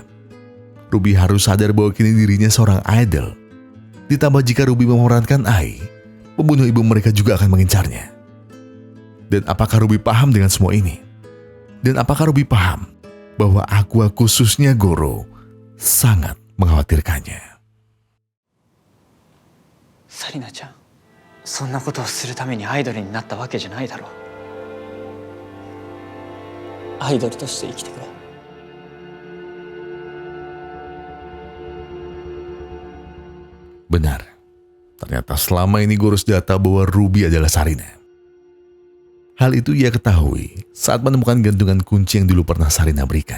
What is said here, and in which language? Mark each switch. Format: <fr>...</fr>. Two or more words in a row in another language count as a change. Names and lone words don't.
<id>Ruby harus sadar bahwa kini dirinya seorang idol. Ditambah jika Ruby memerankan Ai, pembunuh ibu mereka juga akan mengincarnya. Dan apakah Ruby paham dengan semua ini? Dan apakah Ruby paham bahwa Aqua khususnya Goro sangat mengkhawatirkannya?</id> <ja>サリナちゃん、そんなことをするためにアイドルになったわけじゃないだろう。アイドルとして生きてくれ。</ja> <id>Benar, ternyata selama ini Goro sudah tahu bahwa Ruby adalah Sarina. Hal itu ia ketahui saat menemukan gantungan kunci yang dulu pernah Sarina berikan.</id>